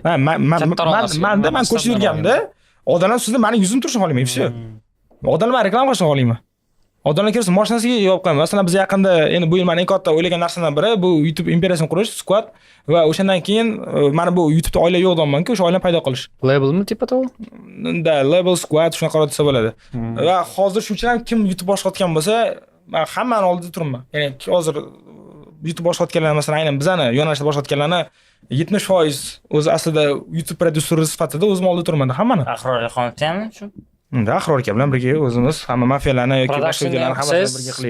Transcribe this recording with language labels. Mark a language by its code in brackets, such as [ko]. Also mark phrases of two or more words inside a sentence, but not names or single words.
[uz] Ha, men ko'rsatib yurganimda odamlar sizda meni yuzim turishini xohlayman, все. Odamlar reklama qilishni xohlayman. Odamlar kirsa mashinasiga yopib qo'yaman. Masalan, biz yaqinda endi bu yil men eng katta o'ylagan narsadan biri bu YouTube imperiyasini qurish, squad va o'shandan keyin mana bu YouTube'da oila yo'q deyapman-ku, o'sha oilani paydo qilish. Labelmi [ru] типа то? [uz] Da, label squad shunaqa desa bo'ladi. Va hozir shu uchun ham kim YouTube boshqatgan bo'lsa, men hammani oldida turibman. Ya'ni hozir YouTube boshqatganlar, masalan, aynan bizani yo'nalishda boshqatganlarni 70% o'zi aslida YouTube prodyuseri sifatida o'zim oldida turibman hammani. Ahror Alixonovni ham shu. Unda Ahror aka bilan birga o'zimiz hamma mafiyalarni yoki boshqa videolarni hammasini birga qilaylik.